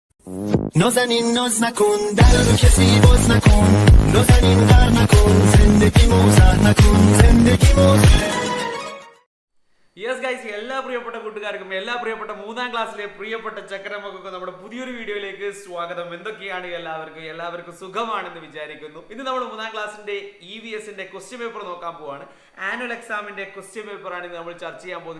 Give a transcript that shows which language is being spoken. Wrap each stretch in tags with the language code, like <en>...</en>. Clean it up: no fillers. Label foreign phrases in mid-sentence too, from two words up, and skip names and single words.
<fa>نازنین ناز نکن در رو کسی باز نکن نازنین غر نکن زندگی موزر نکن زندگی موزر</fa> <en>yes guys,</en> <ml>എല്ലാ പ്രിയപ്പെട്ട കൂട്ടുകാർക്കും എല്ലാ പ്രിയപ്പെട്ട മൂന്നാം ക്ലാസ്സിലെ പ്രിയപ്പെട്ട ചക്കരമൊക്കെ നമ്മുടെ പുതിയൊരു വീഡിയോയിലേക്ക് സ്വാഗതം. എന്തൊക്കെയാണ് എല്ലാവർക്കും സുഖമാണെന്ന് വിചാരിക്കുന്നു. ഇന്ന് നമ്മൾ മൂന്നാം ക്ലാസ്സിന്റെ EVSന്റെ</ml> <en>question paper</en> <ml>നോക്കാൻ പോവാണ്.</ml> <en>annual exam question paper</en> <ml>നമ്മൾ ചർച്ച ചെയ്യാൻ പോകുന്നത്.</ml>